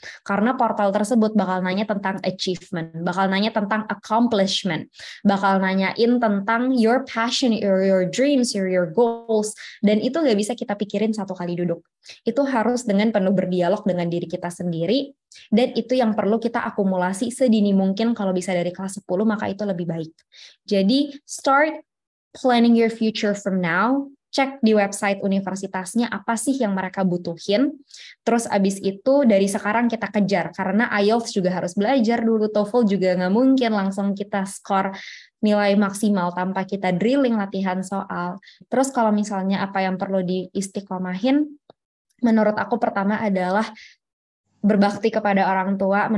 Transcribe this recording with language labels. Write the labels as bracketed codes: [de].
[id] Karena portal tersebut bakal nanya tentang achievement, bakal nanya tentang accomplishment, bakal nanyain tentang [en] your passion, your dreams, your goals, [id] dan itu gak bisa kita pikirin satu kali duduk. Itu harus dengan penuh berdialog dengan diri kita sendiri, dan itu yang perlu kita akumulasi sedini mungkin. Kalau bisa dari kelas 10, maka itu lebih baik. [en] Jadi, start planning your future from now. [id] Cek di website universitasnya apa sih yang mereka butuhin. Terus abis itu dari sekarang kita kejar. Karena IELTS juga harus belajar dulu. TOEFL juga nggak mungkin langsung kita skor nilai maksimal tanpa kita drilling latihan soal. Terus kalau misalnya apa yang perlu diistiqomahin, menurut aku pertama adalah berbakti kepada orang tua.